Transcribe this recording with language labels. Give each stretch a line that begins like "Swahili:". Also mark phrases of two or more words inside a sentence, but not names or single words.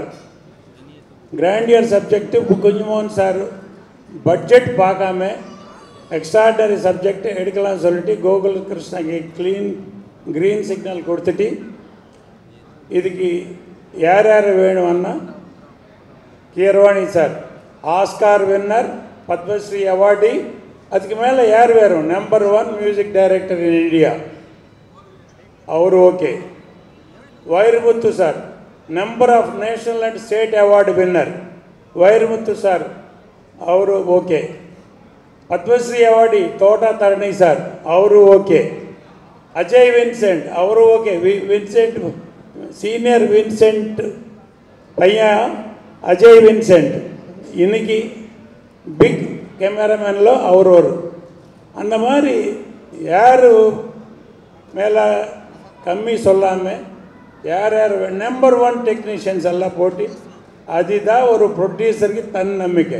English: grandeur subject
Tamil: குஞ்சுமோகன் சார் பட்ஜெட் பார்க்காம
English: extraordinary subject
Tamil: எடுக்கலாம்னு சொல்லிட்டு கோகுல் கிருஷ்ணாக்கு
English: green signal
Tamil: கொடுத்துட்டு இதுக்கு யார் யார் வேணும்னா கீரவாணி சார்
English: Oscar winner,
Tamil: பத்மஸ்ரீ அவார்டி, அதுக்கு மேலே யார் வேறும்
English: number 1 music director in India,
Tamil: அவர் ஓகே. வைரமுத்து சார்
English: number of national and state award winner,
Tamil: வைரமுத்து சார்
Kannada: ಅವರು ಓಕೆ. ಪದ್ಮಶ್ರೀ ಅವಾರ್ಡಿ ತೋಟ ತರಣಿ ಸರ್ ಅವರು ಓಕೆ. ಅಜಯ್ ವಿನ್ಸೆಂಟ್ ಅವರು ಓಕೆ.
Tamil: ವಿನ್ಸೆಂಟ್ சீனியர் வின்சென்ட் பையன் அஜய் வின்சென்ட் இன்னைக்கு
English: big cameraman
Tamil: அவர் ஒரு. அந்த மாதிரி யார் மேலே கம்மி சொல்லாமல் யார் யார்
English: number 1 technicians
Tamil: எல்லாம் போட்டு அதுதான் ஒரு ப்ரொடியூசருக்கு தன்னம்பிக்கை.